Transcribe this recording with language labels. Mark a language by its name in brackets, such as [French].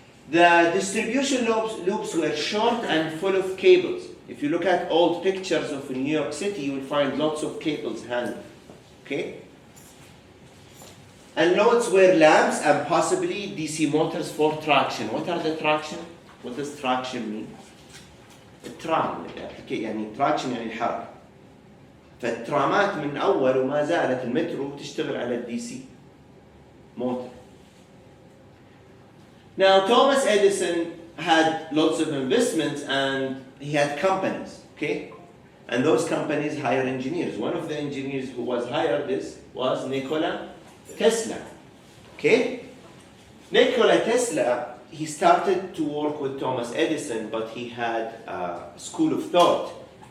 [English] The distribution loops were short and full of cables. If you look at old pictures of New York City, you will find lots of cables hanging. Okay? And loads were lamps and possibly DC motors for traction. What are the traction? What does traction mean? [Arabic] الترام يعني traction يعني الحركة. فالترامات من أول وما زالت المترو تشتغل على الدي سي motor. [English] Now Thomas Edison had lots of investments and he had companies, okay? And those companies hired engineers. One of the engineers who was hired was Nikola Tesla, okay? Nikola Tesla, he started to work with Thomas Edison, but he had a school of thought.